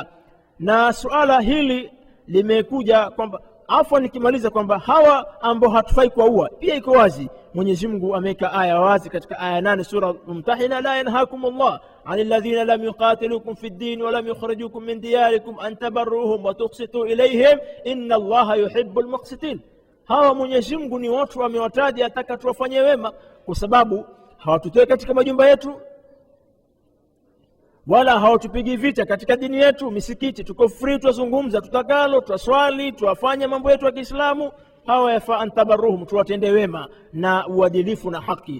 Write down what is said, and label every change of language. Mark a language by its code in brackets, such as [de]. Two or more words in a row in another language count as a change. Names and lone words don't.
[sw] Na suala hili limekuja kwamba nikimaliza kwamba hawa ambao hatufai kuua pia iko wazi. Mwenyezi Mungu ameweka aya wazi katika aya 8 sura Mumtahina, [ar] لا ينهاكم الله عن الذين لم يقاتلوكم في الدين ولم يخرجوكم من دياركم أن تبروهم وتقسطوا إليهم إن الله يحب المقسطين. [sw] Hawa Mwenyezi Mungu ni watu amewataja ataka tuwafanye wema, kwa sababu hawatutoe katika majumba yetu wala hawatupigi vita katika dini yetu. Misikiti tuko free, tuzungumza tutakalo, twaswali, tuwafanya mambo yetu ya Kiislamu. Hawa yafaa antabaruhum, tuwatende wema na uadilifu na haki.